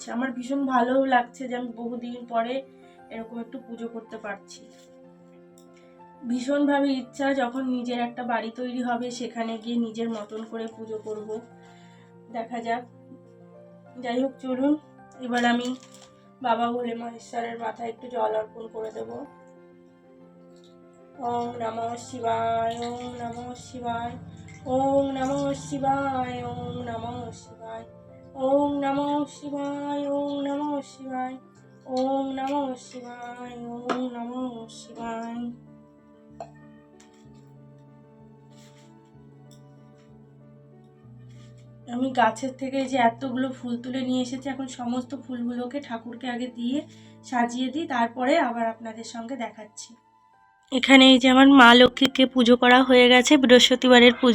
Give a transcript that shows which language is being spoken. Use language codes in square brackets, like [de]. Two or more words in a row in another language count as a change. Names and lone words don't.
[bn] আমার ভীষণ ভালোও লাগছে যে আমি বহুদিন পরে এরকম একটু পুজো করতে পারছি। ভীষণভাবে ইচ্ছা যখন নিজের একটা বাড়ি তৈরি হবে সেখানে গিয়ে নিজের মতন করে পুজো করব, দেখা যাক। যাই হোক, চলুন, এবার আমি বাবা ভোলে মহেশ্বরের মাথায় একটু জল অর্পণ করে দেব। [sa] ওম নমঃ শিবায়, ওম নমঃ শিবায়, ওম নমঃ শিবায়, ওম নমঃ শিবায়, ওম নমঃ শিবায়, ওম নমঃ শিবায়, ওম নমঃ শিবায়, ওম নমঃ শিবায়। [bn] আমি গাছের থেকে যে এতগুলো ফুল তুলে নিয়ে এসেছি, এখন সমস্ত ফুলগুলোকে ঠাকুরকে আগে দিয়ে সাজিয়ে দিই, তারপরে আবার আপনাদের সঙ্গে দেখাচ্ছি। এখানে এই যে আমার মা লক্ষ্মীকে পুজো করা হয়ে গেছে, বৃহস্পতিবারের পুজো।